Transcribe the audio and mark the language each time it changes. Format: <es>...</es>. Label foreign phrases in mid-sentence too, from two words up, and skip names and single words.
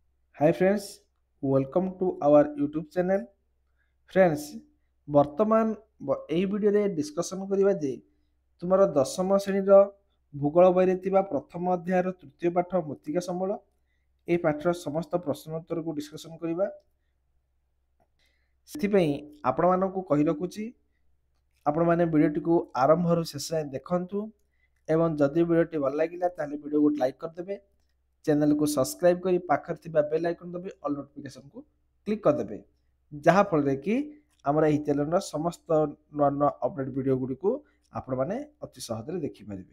<en>Hi friends, welcome to our YouTube channel. Friends,</en> <or>ବର୍ତ୍ତମାନ ଏହି ଭିଡ଼ିଓରେ ଡିସ୍କସନ୍ କରିବା ଯେ ତୁମର ଦଶମ ଶ୍ରେଣୀର ଭୂଗୋଳ ବହିରେ ଥିବା ପ୍ରଥମ ଅଧ୍ୟାୟର ତୃତୀୟ ପାଠ ମୃତ୍ତିକା ସମ୍ବଳ ଏହି ପାଠର ସମସ୍ତ ପ୍ରଶ୍ନ ଉତ୍ତରକୁ ଡିସ୍କସନ୍ କରିବା। ସେଥିପାଇଁ ଆପଣମାନଙ୍କୁ କହି ରଖୁଛି ଆପଣମାନେ ଭିଡ଼ିଓଟିକୁ ଆରମ୍ଭରୁ ଶେଷ ଯାଏଁ ଦେଖନ୍ତୁ ଏବଂ ଯଦି ଭିଡ଼ିଓଟି ଭଲ ଲାଗିଲା ତାହେଲେ ଭିଡ଼ିଓକୁ ଲାଇକ୍ କରିଦେବେ, ଚ୍ୟାନେଲକୁ ସବସ୍କ୍ରାଇବ୍ କରି ପାଖରେ ଥିବା ବେଲ୍ ଆଇକନ୍ ଦବାଇ ଅଲ୍ ନୋଟିଫିକେସନକୁ କ୍ଲିକ୍ କରିଦେବେ, ଯାହାଫଳରେ କି ଆମର ଏହି ଚ୍ୟାନେଲର ସମସ୍ତ ନୂଆ ନୂଆ ଅପଡେଟ୍ ଭିଡ଼ିଓ ଗୁଡ଼ିକୁ ଆପଣମାନେ ଅତି ସହଜରେ ଦେଖିପାରିବେ।</or>